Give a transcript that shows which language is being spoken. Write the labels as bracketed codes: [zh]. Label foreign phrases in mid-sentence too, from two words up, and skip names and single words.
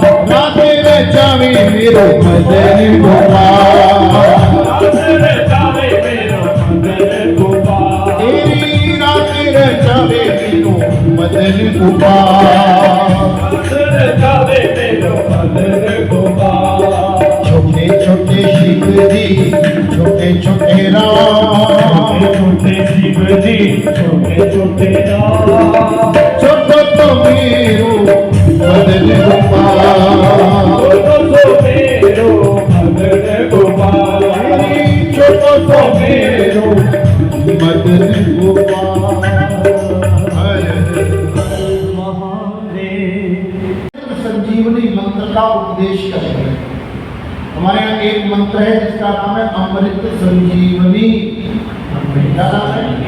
[bra] राधे रचावे मेरो मदन गोपाल, मदन गोपाल, छोटे छोटे शिव जी छोटे छोटे राम, छोटे शिव जी छोटे छोटे राम, छोटो तो मेरो मदन गोपाल, छोटो तो मेरो मदन गोपाल, छोटो तो मेरो मदन गोपाल। [hi] संजीवनी मंत्र का उपदेश करेंगे। हमारे यहाँ एक मंत्र है जिसका नाम है अमृत संजीवनी। क्या नाम है?